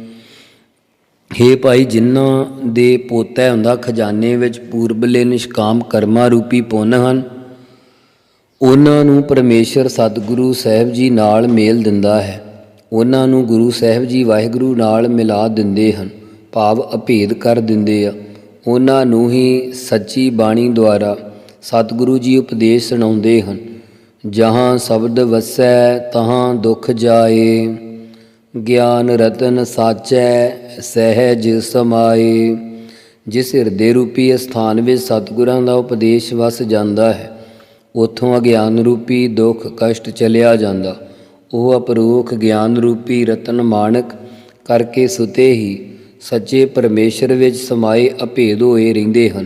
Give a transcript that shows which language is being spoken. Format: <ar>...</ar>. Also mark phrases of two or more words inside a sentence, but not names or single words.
<pa>ਹੇ ਭਾਈ, ਜਿਨ੍ਹਾਂ ਦੇ ਪੋਤਾ ਹੁੰਦਾ ਖਜ਼ਾਨੇ ਵਿੱਚ ਪੂਰਬਲੇ ਨਿਸ਼ਕਾਮ ਕਰਮਾਂ ਰੂਪੀ ਪੁੰਨ ਹਨ ਉਹਨਾਂ ਨੂੰ ਪਰਮੇਸ਼ਰ ਸਤਿਗੁਰੂ ਸਾਹਿਬ ਜੀ ਨਾਲ ਮੇਲ ਦਿੰਦਾ ਹੈ। ਉਹਨਾਂ ਨੂੰ ਗੁਰੂ ਸਾਹਿਬ ਜੀ ਵਾਹਿਗੁਰੂ ਨਾਲ ਮਿਲਾ ਦਿੰਦੇ ਹਨ ਭਾਵ ਅਭੇਦ ਕਰ ਦਿੰਦੇ ਆ। ਉਹਨਾਂ ਨੂੰ ਹੀ ਸੱਚੀ ਬਾਣੀ ਦੁਆਰਾ ਸਤਿਗੁਰੂ ਜੀ ਉਪਦੇਸ਼ ਸੁਣਾਉਂਦੇ ਹਨ। ਜਹਾਂ ਸ਼ਬਦ ਵਸੈ ਤਹਾਂ ਦੁਖ ਜਾਏ, ਗਿਆਨ ਰਤਨ ਸਾਚੈ ਸਹਜ ਸਮਾਏ। ਜਿਸ ਹਿਰਦੇ ਰੂਪੀ ਅਸਥਾਨ ਵਿੱਚ ਸਤਿਗੁਰਾਂ ਦਾ ਉਪਦੇਸ਼ ਵਸ ਜਾਂਦਾ ਹੈ, ਉੱਥੋਂ ਅਗਿਆਨ ਰੂਪੀ ਦੁੱਖ ਕਸ਼ਟ ਚਲਿਆ ਜਾਂਦਾ। ਉਹ ਅਪਰੋਖ ਗਿਆਨ ਰੂਪੀ ਰਤਨ ਮਾਣਕ ਕਰਕੇ ਸੁਤੇ ਹੀ ਸੱਚੇ ਪਰਮੇਸ਼ਰ ਵਿੱਚ ਸਮਾਏ ਅਭੇਦ ਹੋਏ ਰਹਿੰਦੇ ਹਨ।</pa>